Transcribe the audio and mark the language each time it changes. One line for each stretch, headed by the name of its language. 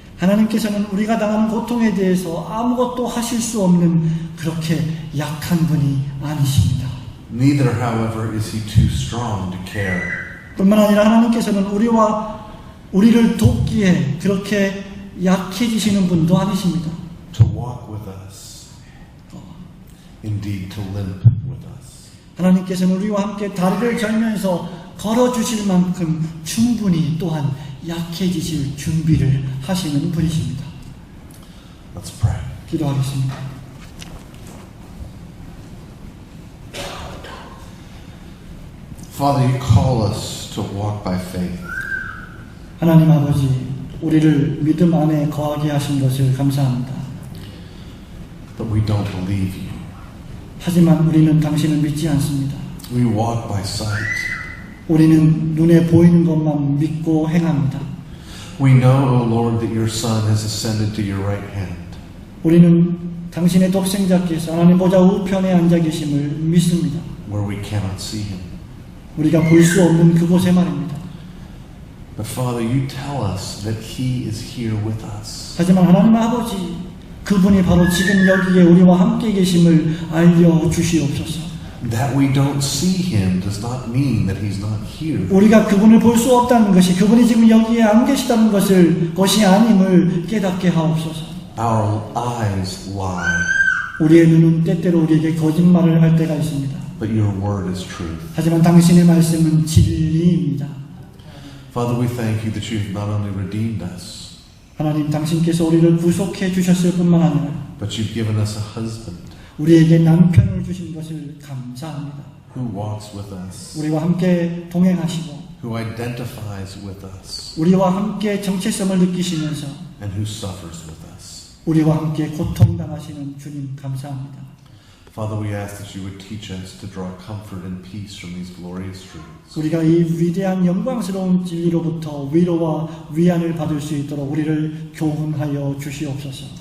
Korean: 하나님께서는 우리가 당하는 고통에 대해서 아무것도 하실 수 없는 그렇게 약한 분이 아니십니다.
English: Neither, however, is he too strong to care.
Korean: 뿐만 아니라 하나님께서는 우리를 돕기에 그렇게 약해지시는 분도 아니십니다.
English: To walk with us. Indeed, to limp with us.
Korean: 하나님께서는 우리와 함께 다리를 절면서 걸어주실 만큼 충분히 또한 약해지실 준비를 하시는 분이십니다.
English: Let's pray.
Korean: 기도하겠습니다.
English: Father, you call us to walk by faith.
Korean: 하나님 아버지, 우리를 믿음 안에 거하게 하신 것을 감사합니다.
English: But we don't believe you.
Korean: 하지만 우리는 당신을 믿지 않습니다.
English: We walk by sight.
Korean: 우리는 눈에 보이는 것만 믿고 행합니다.
English: We know, O Lord, that your Son has ascended to your right hand.
Korean: 우리는 당신의 독생자께서 하나님 보좌 우편에 앉아 계심을 믿습니다.
English: Where we cannot see him.
Korean: 우리가 볼 수 없는 그곳에 말입니다.
English: But Father, you tell us that he is here with us.
Korean: 하지만 하나님 아버지, 그분이 바로 지금 여기에 우리와 함께 계심을 알려주시옵소서.
English: That we don't see him does not mean that he's not here.
Korean: 우리가 그분을 볼 수 없다는 것이 그분이 지금 여기에 안 계시다는 것이 아님을 깨닫게 하옵소서.
English: Our eyes lie,
Korean: 우리의 눈은 때때로 우리에게 거짓말을 할 때가 있습니다.
English: but your word is truth.
Korean: 하지만 당신의 말씀은 진리입니다.
English: Father, we thank you that you have not only redeemed us,
Korean: 하나님, 당신께서 우리를 구속해 주셨을 뿐만 아니라
English: but you've given us a husband
Korean: 우리에게 남편을 주신 것을 감사합니다.
English: who walks with us,
Korean: 우리와 함께 동행하시고
English: who identifies with us,
Korean: 우리와 함께 정체성을 느끼시면서
English: and who suffers with us.
Korean: 우리와 함께 고통당하시는 주님 감사합니다.
English: Father, we ask that you would teach us to draw comfort and peace from these glorious truths.
Korean: 우리가 이 위대한 영광스러운 진리로부터 위로와 위안을 받을 수 있도록 우리를 교훈하여 주시옵소서.